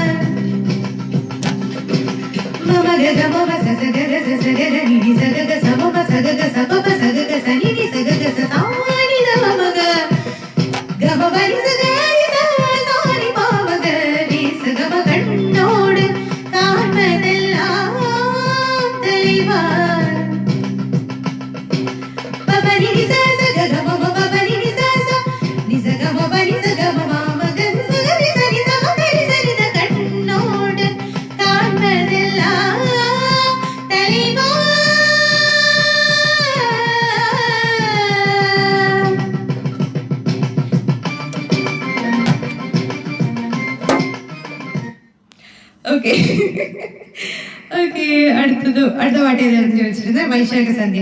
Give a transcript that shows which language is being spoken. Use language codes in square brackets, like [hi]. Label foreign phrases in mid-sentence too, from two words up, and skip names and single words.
[ta] மமகத மம சசகர சசகர நிதி சகக சமம சகக சபப சகக சனிதி சகக சதானி தமக கமபரி சகரி சாரி பாவக நீ சகம கண்ணோடு காண்பதெல்லாம் தலைவா. பபரி நிச சகக மம பபரி நிச ச நிசக மபரி சக மமக சகரி சரி சமகரி சரி த கண்ணோடு காண்பதெல்லாம் தலைவா. [en] okay okay, [ml] അടുത്ത പാട്ട് ഏതാണെന്ന് ചോദിച്ചിരുന്നത് വൈശാഖ സന്ധ്യ.